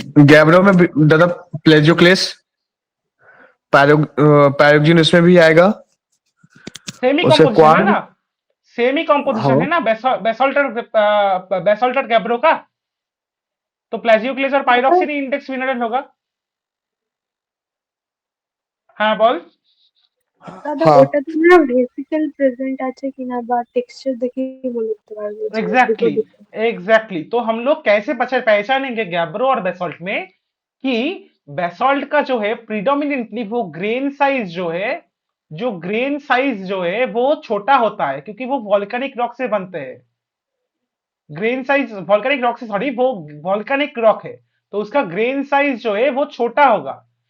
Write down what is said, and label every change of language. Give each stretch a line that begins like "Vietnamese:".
Hindi: Gabbro में दादा प्लेजियोक्लेस, पैरोक्सिन उसमें भी आएगा। सेमी उसे कॉम्पोजिशन है क्वार्न। ना? सेमी कॉम्पोजिशन हाँ। है ना बेसोल्ट और बेसोल्ट और गैब्रो का? तो प्लेजियोक्लेस और पाइरोक्सिन ही इंडेक्स मिनरल होगा। हाँ बोल।
Bangla: দাদা
Hindi: हाँ।
Bangla: ওটাতে না ভেসিকল প্রেজেন্ট আছে কিনা বা টেক্সচার দেখেই বলতে পারবো যে দুটো
Hindi: एग्जैक्टली
English: different।
Hindi: एग्जैक्टली तो हम लोग कैसे पहचानेंगे गैब्रो और बेसोल्ट में कि बेसोल्ट का जो है प्रीडोमिनेंटली वो ग्रेन साइज जो है, जो ग्रेन साइज जो है वो छोटा होता है, क्योंकि वो वॉल्केनिक रॉक से बनते हैं। ग्रेन साइज वॉल्केनिक रॉक से, सॉरी, वो वॉल्केनिक रॉक है, तो उसका ग्रेन साइज जो है वो छोटा होगा।